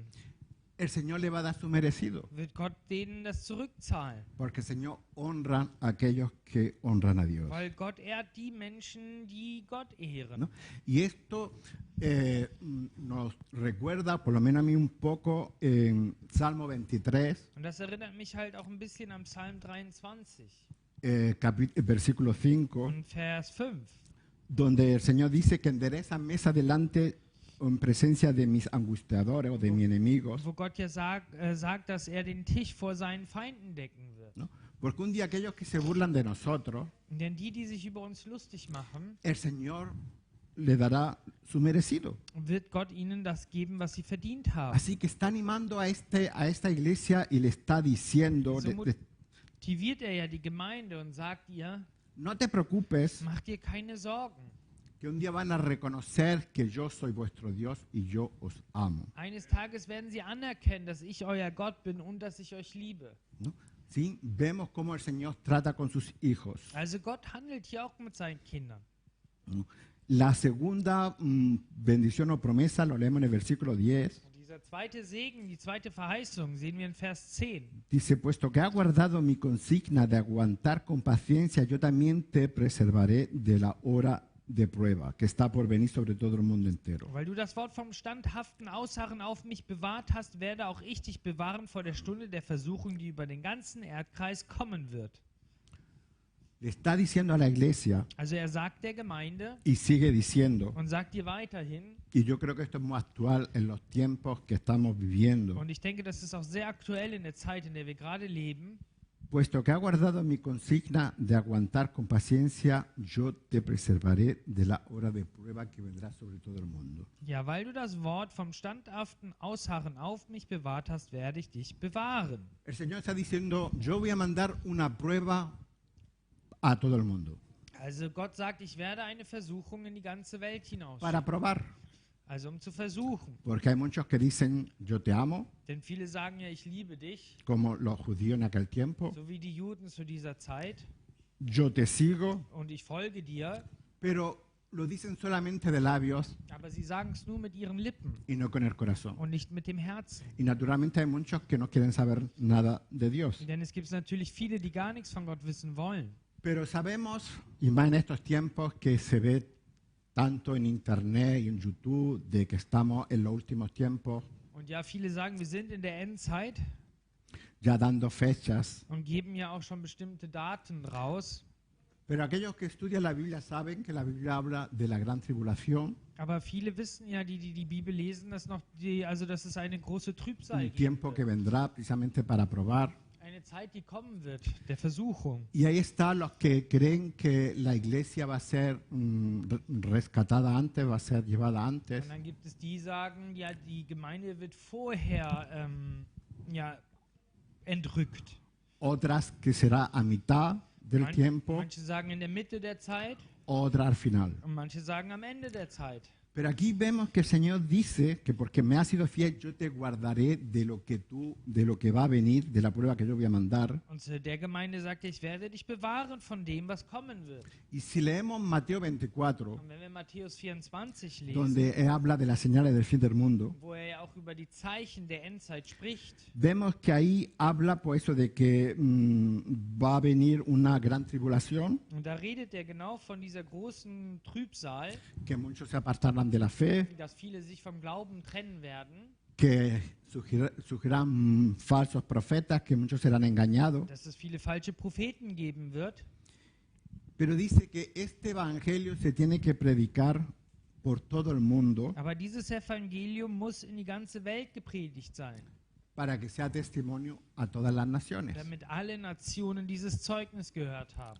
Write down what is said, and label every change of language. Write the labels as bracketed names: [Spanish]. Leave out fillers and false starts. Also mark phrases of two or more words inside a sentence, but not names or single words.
[Spanish] el Señor le va a dar su merecido. [German] wird Gott denen das zurückzahlen. [Spanish] Porque el Señor honra a aquellos que honran a Dios. [German] Weil Gott ehrt die Menschen, die Gott ehren. [Spanish] ¿No? Y esto nos recuerda, por lo menos a mí un poco, en Salmo 23, [German] Und das erinnert mich halt auch ein bisschen am Psalm 23 [Spanish] versículo 5, [German] und Vers 5. [Spanish] donde el Señor dice que endereza mesa delante en presencia de mis angustiadores o de mis enemigos. [German] Wo Gott ja sagt, dass er den Tisch vor seinen Feinden decken wird. [Spanish] ¿No? Porque un día aquellos que se burlan de nosotros, [German] Denn die sich über uns lustig machen, [Spanish] el Señor le dará su merecido. [German] wird Gott ihnen das geben, was sie verdient haben. [Spanish] Así que está animando a esta iglesia y le está diciendo, [German] So motiviert er ja die Gemeinde und sagt ihr, [Spanish] no te preocupes, [German] mach dir keine Sorgen. [Spanish] que un día van a reconocer que yo soy vuestro Dios y yo os amo. [German] Eines Tages werden sie anerkennen, dass ich euer Gott bin und dass ich euch liebe. [Spanish] ¿No? ¿Sí? Vemos cómo el Señor trata con sus hijos. [German] Also Gott handelt hier auch mit seinen Kindern. [Spanish] ¿No? La segunda bendición o promesa lo leemos en el versículo 10. [German] Und dieser zweite Segen, die zweite Verheißung, sehen wir in Vers 10. [Spanish] Dice, puesto que has guardado mi consigna de aguantar con paciencia, yo también te preservaré de la hora de prueba que está por venir sobre todo el mundo entero. [German] Weil du das Wort vom standhaften Ausharren auf mich bewahrt hast, werde auch ich dich bewahren vor der Stunde der Versuchung, die über den ganzen Erdkreis kommen wird. [Spanish] Le está diciendo a la iglesia [German] Also er sagt der Gemeinde [Spanish] y sigue diciendo, [German] und sagt dir weiterhin, [Spanish] y yo creo que esto es muy actual en los tiempos que estamos viviendo, [German] und ich denke, das ist auch sehr aktuell in der Zeit, in der wir gerade leben, [Spanish] puesto que has guardado mi consigna de aguantar con paciencia, yo te preservaré de la hora de prueba que vendrá sobre todo el mundo. [German] ja, weil du das Wort vom standhaften Ausharren auf mich bewahrt hast, werde ich dich bewahren. [Spanish] El Señor está diciendo, yo voy a mandar una prueba a todo el mundo [German] Also Gott sagt, ich werde eine Versuchung in die ganze Welt hinaus. [Spanish] para probar, [German] Also um zu versuchen. [Spanish] porque hay muchos que dicen, yo te amo, [German] Denn viele sagen ja, ich liebe dich, [Spanish] como los judíos en aquel tiempo, [German] so wie die Juden zu dieser Zeit, [Spanish] yo te sigo, [German] und ich folge dir, [Spanish] pero lo dicen solamente de labios [German] aber sie sagen es nur mit ihren Lippen [Spanish] y no con el corazón. [German] und nicht mit dem Herzen. [Spanish] Y naturalmente hay muchos que no quieren saber nada de Dios. [German] Denn es gibt natürlich viele, die gar nichts von Gott wissen wollen. [Spanish] Pero sabemos, y más en estos tiempos, que se ve tanto en internet y en YouTube, de que estamos en los últimos tiempos. [German] Und ja, viele sagen, wir sind in der Endzeit [Spanish] ya dando fechas. [German] und geben ja auch schon bestimmte Daten raus. [Spanish] Pero aquellos que estudian la Biblia saben que la Biblia habla de la gran tribulación, [German] Aber viele wissen ja, die Bibel lesen, dass dass es eine große Trübsal [Spanish] un [German] geben [Spanish] tiempo que [German] wird. [Spanish] vendrá precisamente para probar. [German] Eine Zeit, die kommen wird, der Versuchung. [Spanish] Y ahí están los que creen que la iglesia va a ser rescatada antes, va a ser llevada antes. [German] Und dann gibt es die, sagen, ja, die Gemeinde wird vorher entrückt. [Spanish] Otras que será a mitad del tiempo, [German] Manche sagen in der Mitte der Zeit [Spanish] otra al final. [German] und manche sagen am Ende der Zeit. [Spanish] Pero aquí vemos que el Señor dice que porque me has sido fiel, yo te guardaré de lo que va a venir, de la prueba que yo voy a mandar. [German] Und zu der Gemeinde sagt er, ich werde dich bewahren von dem, was kommen wird. [Spanish] Y si leemos Mateo 24, [German] Und wenn wir Matthäus 24 lesen, [Spanish] donde habla de las señales del fin del mundo, [German] wo er ja auch über die Zeichen der Endzeit spricht, [Spanish] vemos que ahí habla pues eso de que va a venir una gran tribulación, [German] und da redet er genau von dieser großen Trübsal, [Spanish] que muchos se apartarán de la fe, [German] dass viele sich vom Glauben trennen werden, [Spanish] que surgirán falsos profetas, que muchos serán engañados. [German] dass es viele falsche Propheten geben wird. [Spanish] Pero dice que este evangelio se tiene que predicar por todo el mundo [German] Aber dieses Evangelium muss in die ganze Welt gepredigt sein, [Spanish] para que sea testimonio a todas las naciones. [German] damit alle Nationen dieses Zeugnis gehört haben.